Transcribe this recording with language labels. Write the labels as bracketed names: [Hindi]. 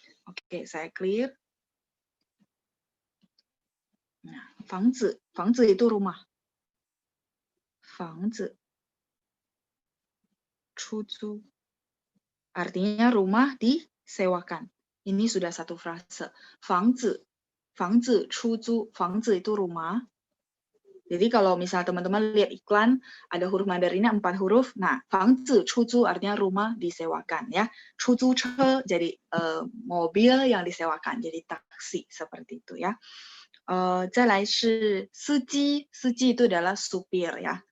[Indonesian] Oke, saya clear. Nah, 房子itu rumah. 房子出租 artinya rumah disewakan. Ini sudah satu frase. 房子出租, 房子 itu rumah. Jadi kalau misalnya teman-teman lihat iklan, ada huruf Mandarinnya 4 huruf. Nah, 房子出租 artinya rumah disewakan ya. 出租车 jadi mobil yang disewakan, jadi taksi seperti itu ya. [Chinese] 再来是司机, [Indonesian] 司机 itu adalah supir ya.